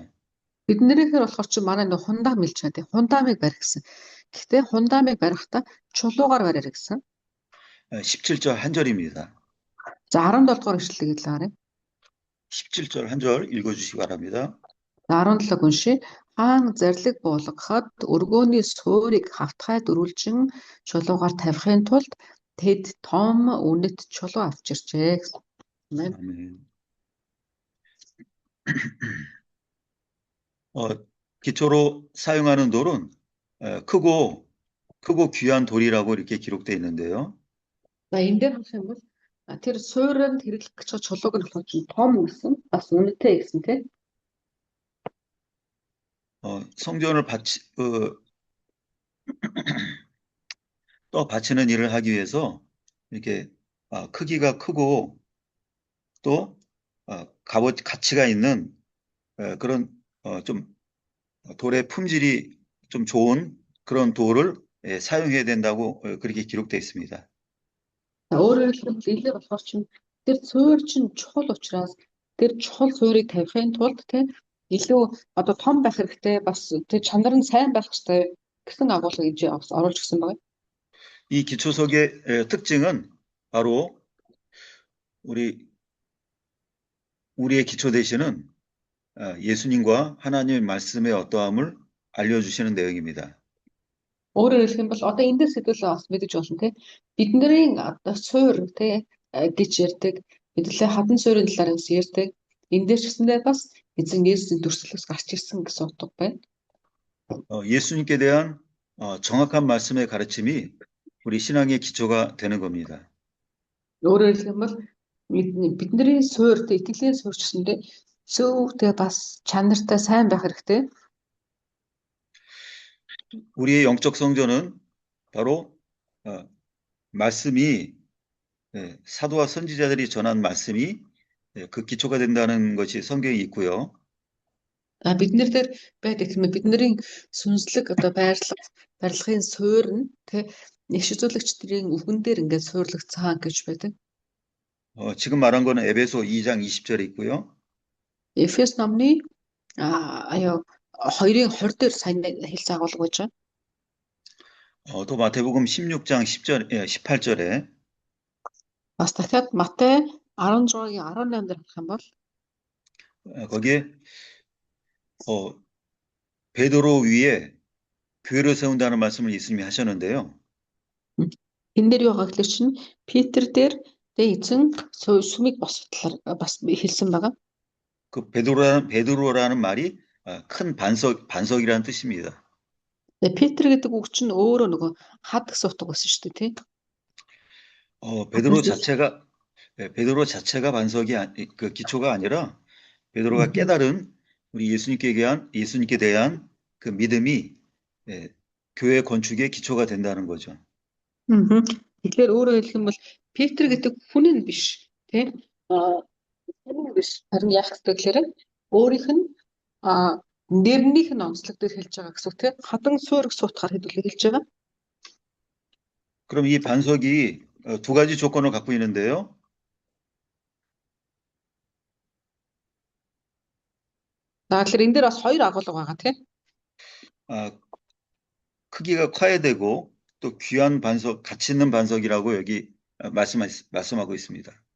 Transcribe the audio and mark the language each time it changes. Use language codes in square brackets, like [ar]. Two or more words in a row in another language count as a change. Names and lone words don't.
[mn] Биднэрийнхээр болохоор чи манай нэг хундам milж байгаа тийм хундамыг барих гэсэн. Гэхдээ хундамыг барихдаа чулуугаар бариарай гэсэн. [ko] 17절 한 절입니다. [mn] За 17 дугаар ишлэлийг л харъя. [ko] 17절 한 절 읽어주시기 바랍니다. [mn] 17 уншия. Хаан зарлиг буулгахад өргөөний суурийг хавтгай дөрвөлжин чулуугаар тавихын тулд тэд том үнэт чулуу авчирчээ. [ko] 아멘. 기초로 사용하는 돌은 크고 귀한 돌이라고 이렇게 기록되어 있는데요. [mn] За энэ дээр харах юм бол тэр суурьнд хэрэглэх гэж байгаа чулууг нь болохоор том гэсэн бас үнэтэй гэсэн тийм. [ko] 성전을 또 바치는 일을 하기 위해서 이렇게 크기가 크고 또 가치가 있는 그런 좀 돌의 품질이 좀 좋은 그런 돌을 사용해야 된다고 그렇게 기록되어 있습니다. [mn] Өөрөөр хэлбэл илээ болохоор тэр суурь чинь чухал учраас тэр чухал суурийг тавихын тулд илүү одоо том байх хэрэгтэй бас тэр чанар нь сайн байх хэрэгтэй гэсэн агуулгыг оруулж гисэн байна. [ko] 이 기초석의 특징은 바로 우리의 기초 되시는 예수님과 하나님의 말씀의 어떠함을 알려주시는 내용입니다. [mn] Өөрөөр хэлэх юм бол одоо энэ дэс сэдвэлээ бас мэдэж болно тийм. Бидний одоо суурь гэж ярьдаг, хэдүүлээ хатан суурийн талаар бас ярьдаг. Энэ дээр ч гэсэндээ бас эзэн Есүсийн дүрслэлээс гарч ирсэн гэсэн утга байна. [ko] 예수님께 대한 정확한 말씀의 가르침이 우리 신앙의 기초가 되는 겁니다. [mn] Өөрөөр хэлэх юм бол бидний суурь итгэлийн суурь ч гэсэндээ зөв бас чанартай сайн байх хэрэгтэй. [ko] 우리의 영적 성전은 바로 말씀이 사도와 선지자들이 전한 말씀이 그 기초가 된다는 것이 성경에 있고요. [mn] Биднэр дээр байдаг юм бидний сүнслэг одоо барилгын суурь нь иш үзүүлэгчдийн үгэн дээр ингээд суурлагдсан гэж байдаг. [ko] 지금 말한 거는 에베소 2장 20절에 있고요. [mn] Эфес номны аюу 2-ын 20 дээр сайн хэлсэн агуулга байж байгаа. [ko] 또 마태복음 16장 18절에 [mn] Бас дахиад Матай 16-гийн 18 дээр харах юм бол [ko] 거기에 베드로 위에 교회를 세운다는 말씀을 예수님이 하셨는데요. [mn] энэ дээр юу байгаа гэхэлэр чинь Питер дээр эзэн сүмийг босготлоор бас хэлсэн байгаа. [ko] 그 베드로라는 말이 큰 반석이라는 뜻입니다. [mn] Тэгээ Питер гэдэг үг чинь өөрөө нөгөө хад гэсэн утга байсан шүү дээ, тий. [ko] 베드로 자체가 그 기초가 아니라 베드로가 깨달은 우리 예수님께 대한 그 믿음이 교회 건축의 기초가 된다는 거죠. [mn] Тэгэхээр өөрөөр хэлэх юм бол Питер гэдэг хүн нь биш, тий. Хүн биш. Харин яах вэ гэхээр өөрийнх нь нэрнийх нь онцлог дээр хэлж байгаа гэсэн үг, тий. Хадан суурь гэсэн утгаар хэдүүлээ хэлж байгаа. [ko] 그럼 이 반석이 두 가지 조건을 갖고 있는데요. [mn] За тэгэхээр энэ дээр бас хоёр агуулга байгаа, тий. [ko] 크기가 커야 되고 또 귀한 반석, 가치 있는 반석이라고 여기 말씀하고 있습니다.